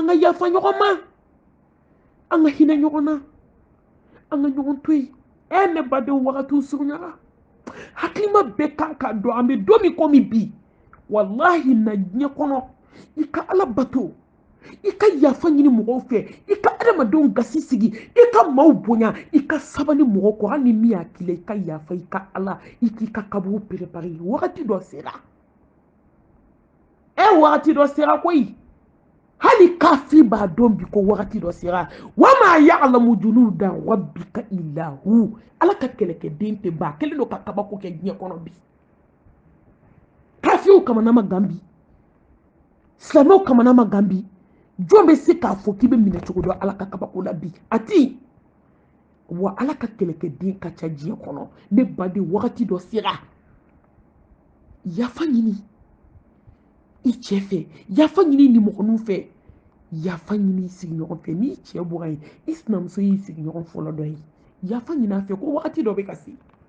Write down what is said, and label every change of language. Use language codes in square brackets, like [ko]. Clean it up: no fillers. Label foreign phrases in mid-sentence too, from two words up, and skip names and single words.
[bm] ka yafa ɲɔgɔn ma an ka hinɛ ɲɔgɔn na an ka ɲɔgɔn to yen ne badenw wagatiw surunyara hakilima bɛɛ kan ka dɔn an bɛ don min komi bi wallahi na diɲɛ kɔnɔ i ka ala bato i ka yafa ɲini mɔgɔw fɛ i ka adamadenw gasi sigi i ka maaw bonya i ka sabali mɔgɔw kɔ hali ni min y'a k'i la i ka yafa i ka ala i k'i ka kaburu préparer wagati dɔ sera wagati dɔ sera koyi hali kafiri b'a dɔn bi ko wagati dɔ sera [ar] وما يعلم جنود ربك إلا هو [bm] ala ka kɛlɛkɛden tɛ ban a kɛlen don ka kabako kɛ diɲɛ kɔnɔ bi kafiriw kamana ma gan bi silamɛw kamana ma gan bi jɔn bɛ se k'a fɔ k'i bɛ minɛ cogo dɔn ala ka kabako la bi a ti wa ala ka kɛlɛkɛden ka ca diɲɛ kɔnɔ ne baden wagati dɔ sera yafa ɲini i cɛ fɛ yafa ɲini nimɔgɔninw fɛ yafa ɲini i sigiɲɔgɔn fɛ n'i cɛ bɔra yen i sinamuso y'i sigiɲɔgɔn fɔlɔ dɔ ye yafa ɲini a fɛ ko wagati dɔ bɛ ka se